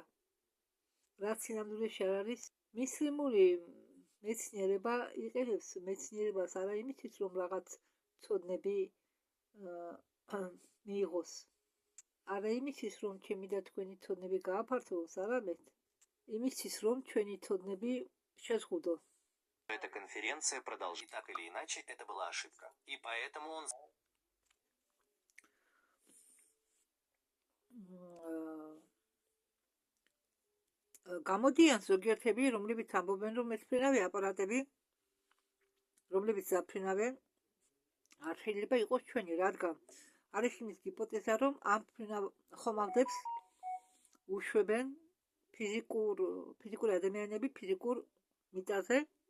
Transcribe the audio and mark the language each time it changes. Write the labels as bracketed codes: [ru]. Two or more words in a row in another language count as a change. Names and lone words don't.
[ka] რაც სინამდვილეში არ არის. მუსლიმური მეცნიერება იყენებს მეცნიერებას არა იმისთვის, რომ რაღაც ცოდნები მიიღოს. არა იმისთვის, რომ ჩემი და თქვენი ცოდნები გააფართოვოს, არამედ იმისთვის, რომ ჩვენი ცოდნები შეზღუდოს. [ru] Эта конференция продолжит. Так или иначе, это была ошибка. И поэтому он... [ka] გამოდიან ზოგიერთები, რომლებიც ამბობენ, რომ მეცფრინავი აპარატები, რომლებიც დაფრინავენ, არ შეიძლება იყოს ჩვენი, რადგან არის იმის ჰიპოთეზა, რომ ამ ხომალდებს უშვებენ ფიზიკური ადამიანები ფიზიკურ მიწაზე.